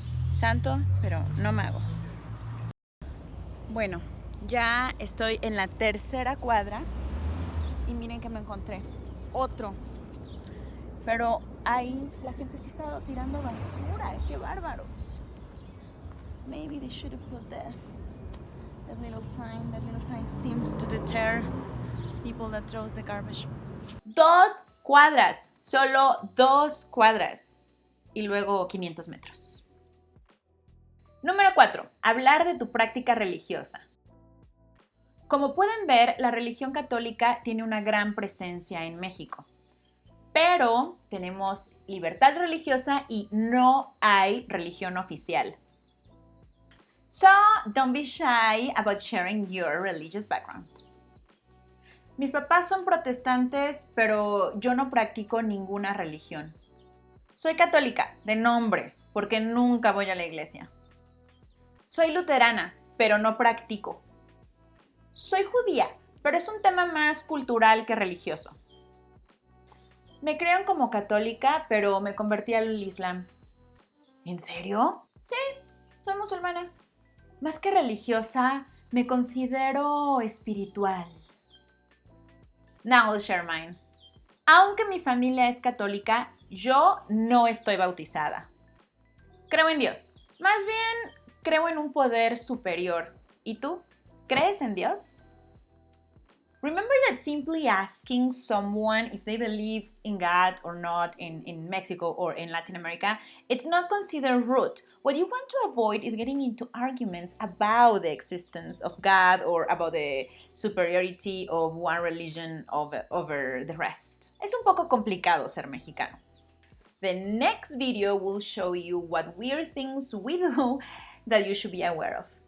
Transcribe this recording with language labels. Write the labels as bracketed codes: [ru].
[es] Santo, pero no mago. Bueno, ya estoy en la 3.ª cuadra y miren que me encontré otro. Pero ahí la gente sí está tirando basura, qué bárbaros. [en] Maybe they should have put that little sign. That little sign seems to deter people that throws the garbage. [es] 2 cuadras, solo 2 cuadras. Y luego 500 metros. Número 4. Hablar de tu práctica religiosa. Como pueden ver, la religión católica tiene una gran presencia en México. Pero tenemos libertad religiosa y no hay religión oficial. [en] So, don't be shy about sharing your religious background. [es] Mis papás son protestantes, pero yo no practico ninguna religión. Soy católica, de nombre, porque nunca voy a la iglesia. Soy luterana, pero no practico. Soy judía, pero es un tema más cultural que religioso. Me crean como católica, pero me convertí al Islam. ¿En serio? Sí, soy musulmana. Más que religiosa, me considero espiritual. [en] Now I'll share mine. [es] Aunque mi familia es católica, yo no estoy bautizada. Creo en Dios. Más bien, creo en un poder superior. ¿Y tú? ¿Crees en Dios? [en] Remember that simply asking someone if they believe in God or not in Mexico or in Latin America, it's not considered rude. What you want to avoid is getting into arguments about the existence of God or about the superiority of one religion over the rest. [es] Es un poco complicado ser mexicano. [en] The next video will show you what weird things we do that you should be aware of.